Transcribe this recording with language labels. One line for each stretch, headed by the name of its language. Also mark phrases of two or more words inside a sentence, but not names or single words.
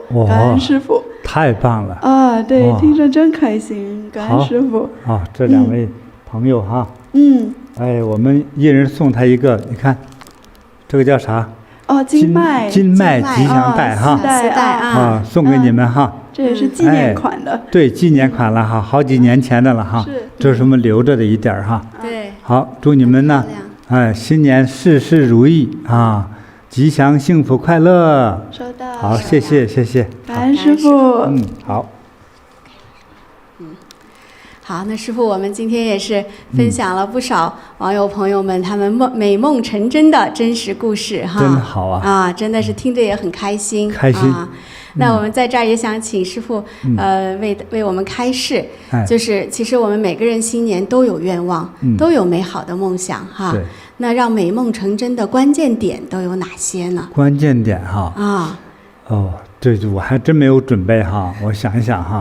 Chinese: 感恩師父。太棒了。啊，對，聽着真開心，感恩師父。好，這2位朋友哈。哎，我們一人送他一個，你看，這個叫啥？金麥吉祥帶哈。絲帶啊，送給你們哈。這也是紀念款的。對，紀念款了哈，好幾年前的了哈。這是我們留着的一點哈。對。好，祝你們呢，哎，新年事事如意啊，吉祥幸福快樂。收到。好，謝謝。感恩師父。好。好，那師父，我們今天也是分享了不少網友朋友們他們美夢成真的真實故事哈。真的好啊！啊，真的是聽着也很開心。開心。那我們在這兒也想請師父，為我們開示，就是其實我們每個人新年都有願望，都有美好的夢想哈。對。那讓美夢成真的關鍵點都有哪些呢？關鍵點哈。啊。哦，這我還真沒有準備哈，我想一想哈。